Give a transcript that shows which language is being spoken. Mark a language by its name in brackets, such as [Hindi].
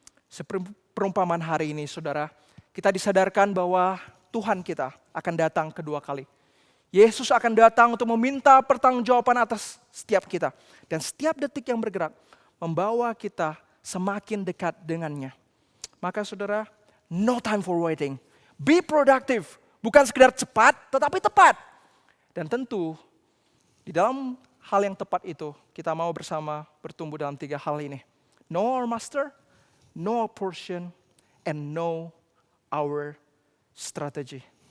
[Indonesian] Seperumpamaan hari ini saudara, kita disadarkan bahwa Tuhan kita akan datang kedua kali. Yesus akan datang untuk meminta pertanggungjawaban atas setiap kita. Dan setiap detik yang bergerak membawa kita semakin dekat dengannya. Maka saudara, [English] no time for waiting. Be productive. [Indonesian] Bukan sekedar cepat, tetapi tepat. Dan tentu, di dalam hal yang tepat itu, kita mau bersama bertumbuh dalam 3 hal ini. [English] Know our master, know our portion, and know our strategy.